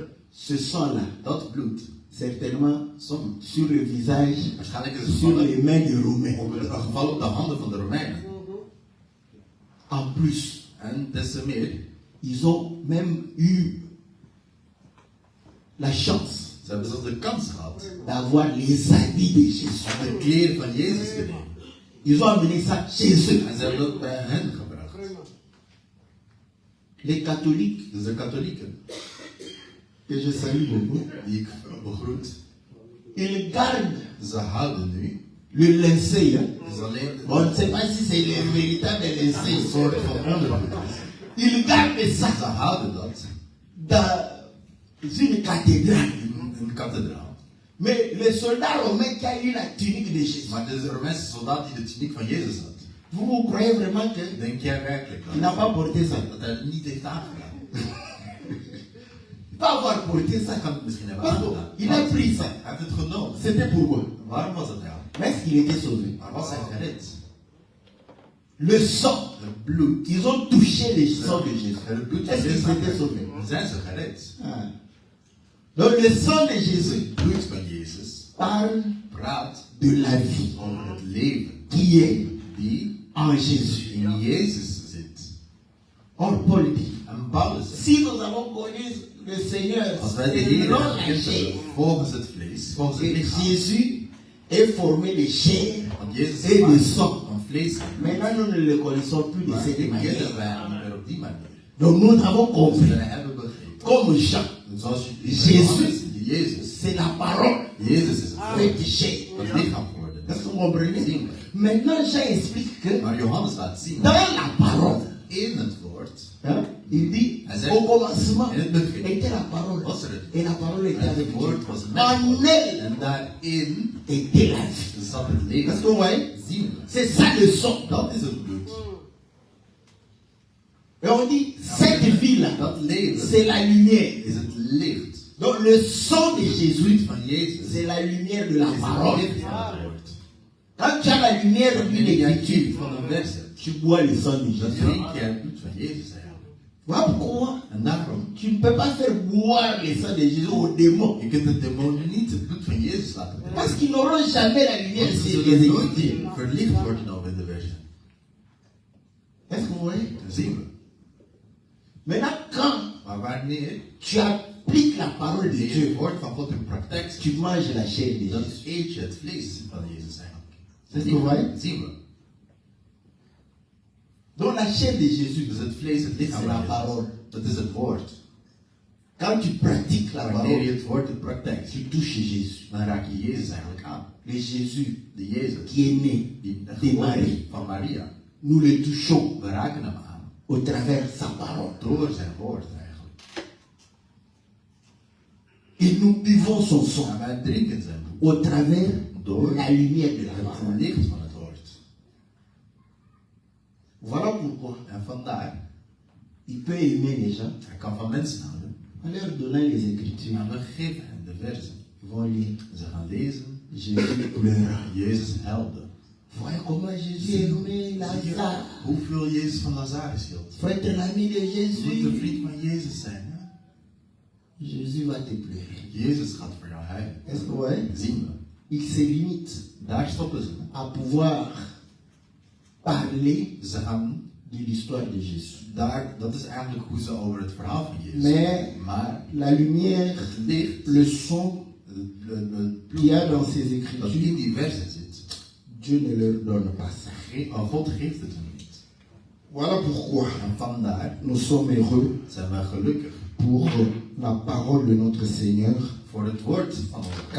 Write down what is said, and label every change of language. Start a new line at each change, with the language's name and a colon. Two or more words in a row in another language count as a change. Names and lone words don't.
French: ce sang-là,
Dutch: dat bloed,
French: certainement
Dutch: soms,
French: sur le visage,
Dutch: waarschijnlijk is het
French: sur les
Dutch: gevallen
French: mains des Romains.
Dutch: op de handen van de Romeinen.
French: En plus,
Dutch: En des te meer,
French: ils ont même eu la chance
Dutch: ze hebben zelfs de kans gehad
French: d'avoir les habits de Jésus.
Dutch: om de kleren van Jezus te nemen.
French: Ils ont amené ça chez eux.
Dutch: En ze hebben dat bij hen gebracht.
French: Les catholiques,
Dutch: Dus de katholieken,
French: que je salue beaucoup,
Dutch: die ik begroet,
French: ils gardent
Dutch: ze houden nu,
French: le linceul. Hein?
Dutch: is alleen
French: On ne sait pas si c'est le véritable
Dutch: een
French: linceul.
Dutch: soort van ondergoed.
French: Ils gardent
Dutch: Ze
French: ça
Dutch: houden dat
French: dans une cathédrale.
Dutch: in een kathedraal.
French: Mais le soldat romain qui a eu la tunique de Jésus,
Dutch: Maar de Romeinse soldaat die de tuniek van Jezus had,
French: vous croyez vraiment qu'il
Dutch: denk jij werkelijk
French: n'a pas porté ça?
Dutch: dat hij het niet heeft aangedaan?
French: Il peut avoir porté ça.
Dutch: Hij kan het misschien hebben
French: Pardon,
Dutch: aangedaan.
French: il a pris ça.
Dutch: Hij heeft het genomen.
French: C'était pourquoi?
Dutch: Waarom was het nou?
French: Mais est-ce qu'il était sauvé?
Dutch: Maar was hij gered?
French: Le sang.
Dutch: Het bloed.
French: Ils ont touché le sang de Jésus.
Dutch: Het bloed van
French: Est-ce qu'ils
Dutch: Jezus.
French: étaient sauvés?
Dutch: Zijn ze gered?
French: Ah. Donc le sang de Jésus
Dutch: Het bloed van Jezus
French: parle
Dutch: praat
French: de la vie
Dutch: over het leven
French: qui est
Dutch: die
French: en Jésus.
Dutch: in Jezus zit.
French: Or Paul dit,
Dutch: En Paulus zegt,
French: si nous avons connu le Seigneur
Dutch: als wij de Heer
French: selon
Dutch: hebben
French: la
Dutch: gekend
French: chair,
Dutch: hebben volgens het vlees, volgens het
French: et
Dutch: lichaam,
French: Jésus est formé de chair
Dutch: want Jezus
French: et de
Dutch: maakt
French: sang.
Dutch: van vlees.
French: Maintenant, nous ne le connaissons plus de
Dutch: Maar
French: cette
Dutch: dit
French: manière.
Dutch: kennen wij niet meer op die manier.
French: Donc nous avons
Dutch: Dus
French: compris,
Dutch: we hebben begrepen.
French: comme Jean,
Dutch: Zoals Jezus. Jezus.
French: c'est la parole
Dutch: Jezus is het
French: fait
Dutch: woord,
French: chair.
Dutch: het lichaam geworden.
French: Est-ce que vous comprenez? Maintenant, Jean explique que
Dutch: Maar Johannes laat zien,
French: dans la parole,
Dutch: in het woord,
French: hein, il dit,
Dutch: Hij zegt,
French: au commencement
Dutch: in het begin
French: était la parole.
Dutch: was er het
French: Et la parole était
Dutch: En
French: avec
Dutch: het
French: Dieu.
Dutch: woord was met
French: En
Dutch: God.
French: elle
Dutch: En daarin
French: était la vie.
Dutch: zat het
French: Est-ce
Dutch: leven.
French: que vous voyez?
Dutch: Zien we.
French: C'est ça le sang.
Dutch: Dat is het bloed.
French: Et on dit, cette vie-là,
Dutch: Dat leven
French: c'est la lumière.
Dutch: is het licht.
French: Donc le sang de
Dutch: Het
French: Jésus,
Dutch: bloed van Jezus
French: c'est la lumière de la
Dutch: is het
French: parole.
Dutch: licht van het woord.
French: Quand tu as la lumière d'une
Dutch: Wanneer je het
French: écriture,
Dutch: licht van een vers hebt,
French: tu bois le sang de
Dutch: dan
French: Jésus.
Dutch: drink je het bloed van Jezus eigenlijk.
French: Voilà pourquoi
Dutch: En daarom,
French: tu ne peux pas faire boire le sang de Jésus aux démons.
Dutch: je kunt de demonen niet het bloed van Jezus laten drinken.
French: Parce qu'ils n'auront jamais la lumière
Dutch: Want ze
French: sur
Dutch: zullen
French: les
Dutch: nooit
French: écritures.
Dutch: verlicht worden over de versen.
French: Est-ce que vous voyez?
Dutch: Dat zien we.
French: Maintenant, quand
Dutch: Maar wanneer
French: tu appliques la parole de
Dutch: je
French: Dieu,
Dutch: het woord van God in praktijk
French: tu
Dutch: zet,
French: manges la chair de
Dutch: dan
French: Jésus.
Dutch: eet je het vlees van Jezus eigenlijk. Dat is waar? Dat zien we.
French: Donc la chair de Jésus,
Dutch: Dus het vlees, het lichaam
French: c'est la
Dutch: van
French: parole.
Dutch: Jezus, dat is het woord.
French: Quand tu pratiques la
Dutch: Wanneer je
French: parole,
Dutch: het woord in praktijk
French: tu
Dutch: ziet,
French: touches Jésus.
Dutch: dan raak je Jezus eigenlijk aan.
French: Le Jésus
Dutch: De Jezus,
French: qui est né
Dutch: die
French: de
Dutch: geboren
French: Marie,
Dutch: is van Maria.
French: nous le touchons
Dutch: We raken hem aan.
French: au travers de sa parole.
Dutch: Door zijn woord eigenlijk.
French: Et nous buvons son sang
Dutch: En wij drinken zijn bloed.
French: au travers
Dutch: Door
French: de la lumière de la
Dutch: het
French: parole.
Dutch: licht van het woord.
French: Voilà pourquoi
Dutch: En vandaar,
French: il peut aimer les gens
Dutch: hij kan van mensen houden.
French: en leur donnant les écritures.
Dutch: Maar we geven hem de versen.
French: Ils vont lire.
Dutch: Ze gaan lezen.
French: Jésus pleura.
Dutch: Jezus huilde.
French: Voyez comment Jésus aimait Lazare.
Dutch: Hoeveel Jezus van Lazarus hield.
French: Faut être l'ami de
Dutch: Moet de
French: Jésus.
Dutch: vriend van Jezus zijn. Hè?
French: Jésus va te pleurer.
Dutch: Jezus gaat voor jou huilen.
French: Est-ce que vous voyez?
Dutch: Zien we.
French: Il se limite
Dutch: Daar stoppen ze.
French: à pouvoir parler
Dutch: Ze gaan
French: de l'histoire de Jésus.
Dutch: daar, dat is eigenlijk hoe ze over het verhaal van Jezus.
French: Mais
Dutch: Maar
French: la lumière,
Dutch: het licht,
French: le son
Dutch: het
French: qu'il y a dans ces
Dutch: dat in
French: écritures,
Dutch: die versen zit,
French: Dieu ne leur donne pas ça.
Dutch: God geeft het hem niet.
French: Voilà pourquoi
Dutch: En vandaar
French: nous sommes heureux
Dutch: zijn wij gelukkig
French: pour la parole de notre Seigneur,
Dutch: voor het woord van onze God.